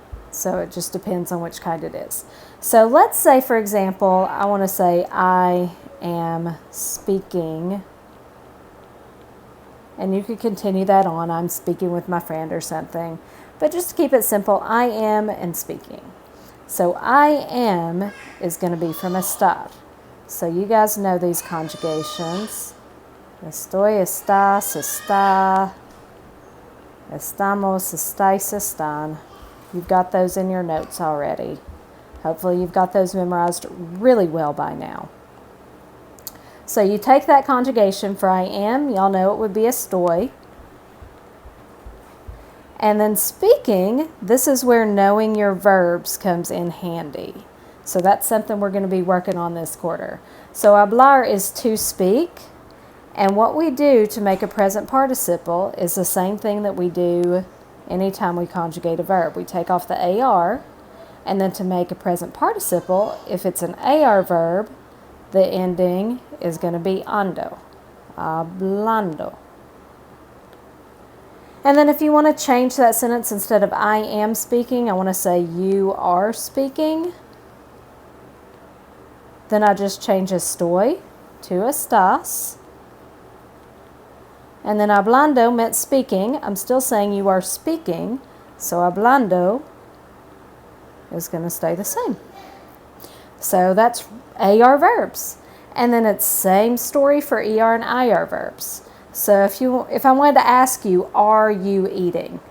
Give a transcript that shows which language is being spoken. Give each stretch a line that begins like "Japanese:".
English: So it just depends on which kind it is. So let's say, for example, I want to say I am speaking. And you could continue that on. I'm speaking with my friend or something. But just to keep it simple, I am and speaking. So I am is going to be from estar. So you guys know these conjugations.
Spanish: Estoy, estás, está, estamos, estáis, están.
English: You've got those in your notes already. Hopefully you've got those memorized really well by now. So you take that conjugation for I am, y'all know it would be estoy. And then speaking, this is where knowing your verbs comes in handy. So that's something we're going to be working on this quarter. So hablar is to speak. And what we do to make a present participle is the same thing that we do anytime we conjugate a verb. We take off the AR, and then to make a present participle, if it's an AR verb, the ending is going to be ando, hablando. And then if you want to change that sentence, instead of I am speaking, I want to say you are speaking. Then I just change estoy to estás. And then hablando meant speaking. I'm still saying you are speaking. So hablando is going to stay the same. So that's AR verbs. And then it's same story for ER and IR verbs. So if I wanted to ask you, are you eating?